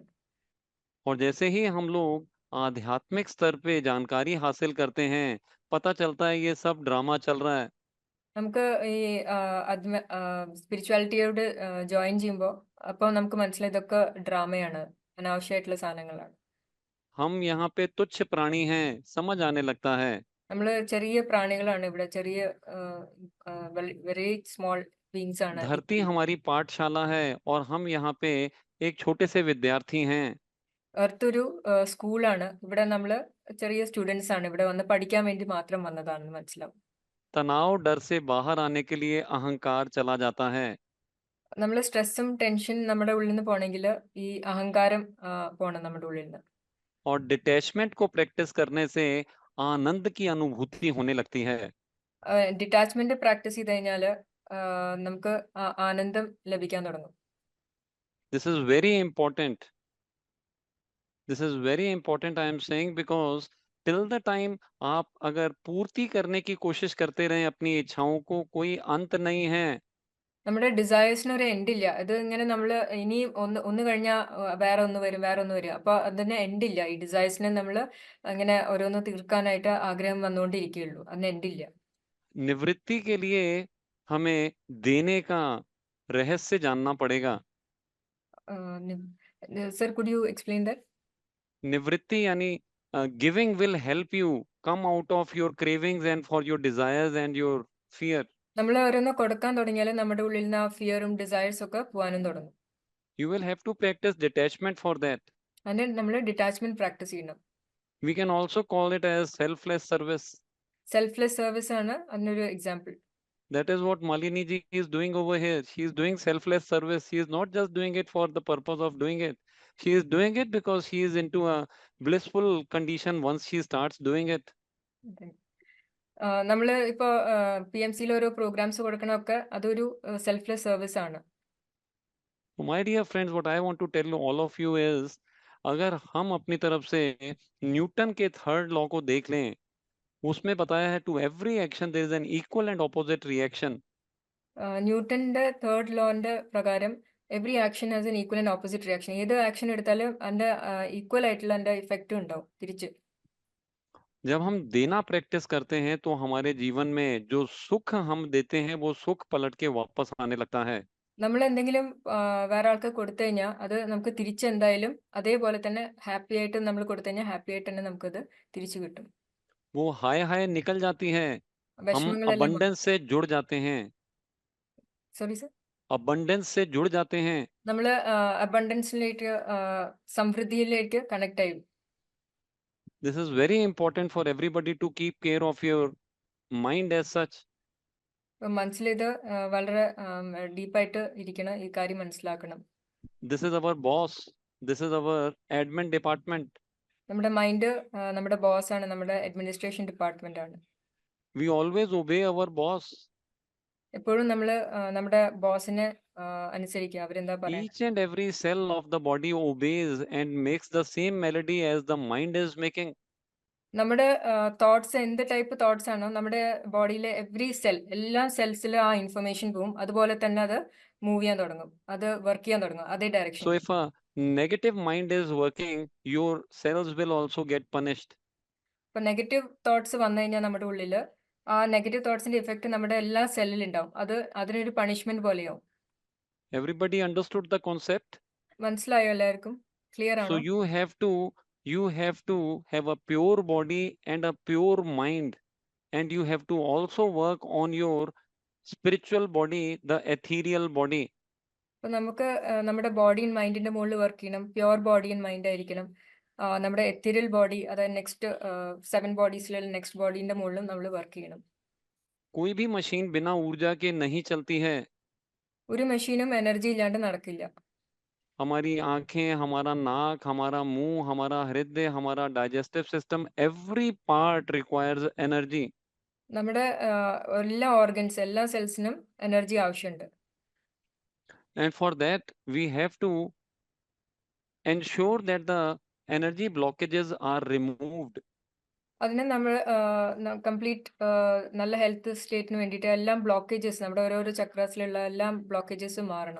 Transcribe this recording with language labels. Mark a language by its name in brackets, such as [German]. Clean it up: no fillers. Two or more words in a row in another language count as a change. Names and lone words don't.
[Hindi] और जैसे ही हम लोग आध्यात्मिक स्तर पे जानकारी हासिल करते हैं, पता चलता है ये सब ड्रामा चल रहा है. [Malayalam] നമുക്ക് ഈ സ്പിരിച്വാലിറ്റിയോട് ജോയിൻ ചെയ്യുമ്പോൾ അപ്പോൾ നമുക്ക് മനസ്സിലായി ഇതൊക്കെ ഡ്രാമയാണ്, അനാവശ്യമായിട്ടുള്ള സാധനങ്ങളാണ്. [Hindi] हम यहाँ पे तुच्छ प्राणी हैं, समझ आने लगता है. [Malayalam] നമ്മൾ ചെറിയ പ്രാണികളാണ് ഇവിടെ, ചെറിയ [English] very small beings [Malayalam] ആണ്. [Hindi] धरती हमारी पाठशाला है और हम यहाँ पे एक छोटे से विद्यार्थी हैं. [Malayalam] എർത്ത് ഒരു സ്കൂളാണ്, ഇവിടെ നമ്മൾ ചെറിയ സ്റ്റുഡൻസ് ആണ്, ഇവിടെ വന്ന് പഠിക്കാൻ വേണ്ടി മാത്രം വന്നതാണെന്ന് മനസ്സിലാവും. [Hindi] तनाव डर से बाहर आने के लिए अहंकार चला जाता है. [Malayalam] നമ്മൾ സ്ട്രെസ്സും ടെൻഷൻ നമ്മുടെ ഉള്ളിൽ നിന്ന് പോകണമെങ്കിൽ ഈ അഹങ്കാരം പോകണം നമ്മുടെ ഉള്ളിൽ നിന്ന്. [Hindi] और डिटैचमेंट को प्रैक्टिस करने से आनंद की अनुभूति होने लगती है. [English] detachment practice [Malayalam] ചെയ്ത് കഴിഞ്ഞാൽ നമുക്ക് ആനന്ദം ലഭിക്കാൻ തുടങ്ങും. [English] This is very important. This is very important, I am saying, because till the time [Hindi] आप अगर पूर्ति करने की कोशिश करते रहें अपनी इच्छाओं को, कोई अंत नहीं है. [Malayalam] നമ്മുടെ ഡിസയേഴ്സിന് ഒരു എൻഡ് ഇല്ല. ഇത് ഇങ്ങനെ നമ്മൾ ഇനി ഒന്ന് കഴിഞ്ഞാൽ വേറെ ഒന്ന് വരും, വേറെ ഒന്ന് വരും. അപ്പോൾ അതിന് എൻഡ് ഇല്ല. ഈ ഡിസയേഴ്സിനെ നമ്മൾ അങ്ങനെ ഓരോന്ന് തീർക്കാനായിട്ട് ആഗ്രഹം വന്നുകൊണ്ടിരിക്കുകയുള്ളൂ. അതിന് എൻഡ് ഇല്ല. [Hindi] निवृत्ति के लिए हमें देने का रहस्य जानना पड़ेगा। [English] Sir, could you explain that? [Hindi] निवृत्ति यानी [English] giving will help you come out of your cravings and for your desires and your fear. [Malayalam] നമ്മൾ ഓരോന്ന് കൊടുക്കാൻ തുടങ്ങിയാൽ നമ്മുടെ ഉള്ളിൽ നിന്ന് ആ ഫിയറും ഡിസയേഴ്സും ഒക്കെ പോകാനും തുടങ്ങും. [English] You will have to practice detachment for that. [Malayalam] അതിന് നമ്മൾ [English] detachment practice [Malayalam] ചെയ്യണം. [English] We can also call it as selfless service. selfless service [Malayalam] ആണ് അതിനൊരു എക്സാമ്പിൾ. [English] That is what Malini ji is doing over here. She is doing selfless service. She is not just doing it for the purpose of doing it. She is doing it because she is into a blissful condition once she starts doing it. [Malayalam] നമ്മൾ ഇപ്പോൾ PMCയിൽ ഓരോ പ്രോഗ്രാംസ് കൊടുക്കണമൊക്കെ അതൊരു [English] selfless service [Malayalam] ആണ്. [English] My dear friends, what I want to tell all of you is, [Hindi] अगर हम अपनी तरफ से न्यूटन के [English] third law [Hindi] को देख लें, उसमें बताया है [English] to every action there is an equal and opposite reaction. [Malayalam] ന്യൂട്ടന്റെ തേർഡ് ലോന്റെ പ്രകാരം [English] every action has an equal and opposite reaction. [Malayalam] ഏത് ആക്ഷൻ എടുത്താലും അതിന്റെ ഈക്വൽ ആയിട്ടുള്ള അതിന്റെ ഇഫക്റ്റ് ഉണ്ടാവും തിരിച്ച്. [Hindi] जब हम देना प्रैक्टिस करते हैं तो हमारे जीवन में जो सुख हम देते हैं वो सुख पलट के वापस आने लगता है. [Malayalam] നമ്മൾ എന്തെങ്കിലും വേറെ ആൾക്ക് കൊടുത്തു കഴിഞ്ഞാൽ അത് നമുക്ക് തിരിച്ചെന്തായാലും അതേപോലെ തന്നെ ഹാപ്പി ആയിട്ട് നമ്മൾ കൊടുത്തു കഴിഞ്ഞാൽ ഹാപ്പി ആയിട്ട് തന്നെ നമുക്കത് തിരിച്ചു കിട്ടും. [Hindi] वो हाय हाय निकल जाती है. हम [Malayalam] വിഷമങ്ങളെല്ലാം [Hindi] अबंडेंस से जुड़ जाते हैं. [Malayalam] സോറി സർ, [Hindi] अबंडेंस से जुड़ जाते हैं. [Malayalam] നമ്മൾ അബണ്ടൻസിലേക്ക് സമൃദ്ധിയിലേക്ക് കണക്ട് ആയി. [English] This is very important for everybody to keep care of your mind as such. [Malayalam] മനസ്സിലിത് വളരെ ഡീപ്പായിട്ട് ഇരിക്കണം, ഈ കാര്യം മനസ്സിലാക്കണം. [English] This is our boss. This is our admin department. [Malayalam] നമ്മുടെ മൈൻഡ് നമ്മുടെ ബോസ് ആണ്, നമ്മുടെ [English] administration department [Malayalam] ആണ്. [English] We always obey our boss. [Malayalam] എപ്പോഴും നമ്മൾ നമ്മുടെ ബോസിനെ അനുസരിക്കുക, അവരെന്താ പറയാ. [English] Each and every cell of the body obeys and makes the same melody as the mind is making. [Malayalam] നമ്മുടെ തോട്ട്സ് എന്ത് [English] type thoughts [Malayalam] ആണോ നമ്മുടെ ബോഡിയിലെ [English] every cell, [Malayalam] എല്ലാ സെൽസിലും ആ ഇൻഫർമേഷൻ പോവും, അതുപോലെ തന്നെ അത് മൂവ് ചെയ്യാൻ തുടങ്ങും, അത് വർക്ക് ചെയ്യാൻ തുടങ്ങും അതേ ഡയറക്ഷൻ. [English] So if a negative mind is working, your cells will also get punished. [Malayalam] ഇപ്പൊ [English] negative thoughts [Malayalam] വന്നു കഴിഞ്ഞാൽ നമ്മുടെ ഉള്ളില് ആ നെഗറ്റീവ് തോട്ട്സിന്റെ ഇഫക്റ്റ് നമ്മുടെ എല്ലാ സെല്ലിലും ഉണ്ടാവും. അത് അതിനൊരു പണിഷ്മെന്റ് പോലെയാവും. [English] Everybody understood the concept? [Malayalam] മനസ്സിലായോ എല്ലാവർക്കും? ക്ലിയർ [English] So [Malayalam] ആണോ? [English] you have to have a pure body and a pure mind, and you have to also work on your spiritual body, the ethereal body. [Malayalam] അപ്പൊ നമുക്ക് നമ്മുടെ [English] body and [Malayalam] മൈൻഡിന്റെ മുകളിൽ വർക്ക് ചെയ്യണം. [English] pure body and mind [Malayalam] ആയിരിക്കണം. നമ്മുടെ [English] ethereal body, [Malayalam] അതായത് നെക്സ്റ്റ് 7 ബോഡീസിലുള്ള നെക്സ്റ്റ് ബോഡീന്റെ മുകളിലും നമ്മൾ വർക്ക് ചെയ്യണം. [Hindi] कोई भी मशीन बिना ऊर्जा के नहीं चलती है. [Malayalam] ഒരു മെഷീനും എനർജി ഇല്ലാണ്ട് നടക്കില്ല. [Hindi] हमारी आंखें, हमारा नाक, हमारा मुंह, हमारा हृदय, हमारा [English] digestive system, every part requires energy. [Malayalam] നമ്മുടെ എല്ലാ ഓർഗൻസ്, എല്ലാ സെൽസിനും എനർജി ആവശ്യമുണ്ട്. [English] And for that we have to ensure that the energy blockages are removed. [Malayalam] അതിന് നമ്മൾ കംപ്ലീറ്റ് നല്ല ഹെൽത്ത് സ്റ്റേറ്റിന് വേണ്ടിയിട്ട് എല്ലാം ബ്ലോക്കേജസ്, നമ്മുടെ ഓരോരോ ചക്രാസിലുള്ള എല്ലാ ബ്ലോക്കേജസും മാറണം.